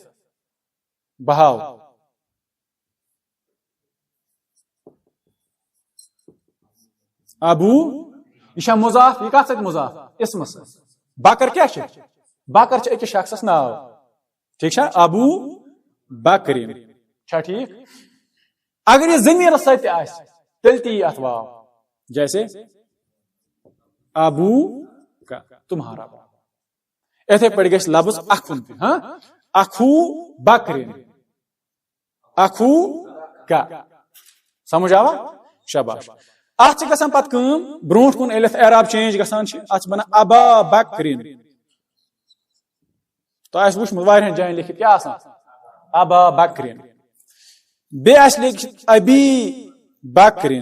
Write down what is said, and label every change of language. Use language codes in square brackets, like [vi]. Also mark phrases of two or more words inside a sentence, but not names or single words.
[ks] بہٕ ہاو. ابو یہ چھا مضاف. یہ کتھ سۭتۍ مضاف؟ اسمس سۭتۍ. بکر کیٛاہ چھِ؟ بکر چھِ أکِس شخصس ناو. ٹھیک چھا. ابو بکرین. چھا ٹھیک. اگر یہ ضمیرس سۭتۍ تہِ آسہِ تیٚلہِ تہِ یی اتھ واو. [ur] جیسے ابو کا تمہارا باپ. [ks] اتھے پٲٹھۍ گژھِ لفظ اخُن تہِ. ہاں [ar] اخو بکرین اخو کا. [ks] سمجھ آوا. شاباش. اتھ چھِ گژھان پتہٕ کٲم برونٛٹھ کُن ییٚلہِ اتھ اعراب چینج گژھان چھِ اتھ چھِ بنان ابا بکرین. تۄہہِ آسہِ وٕچھمُت واریاہن جاین لیکھِتھ کیٛاہ آسان ابا بکرین. بیٚیہِ آسہِ لیکھِتھ ابی بکرین.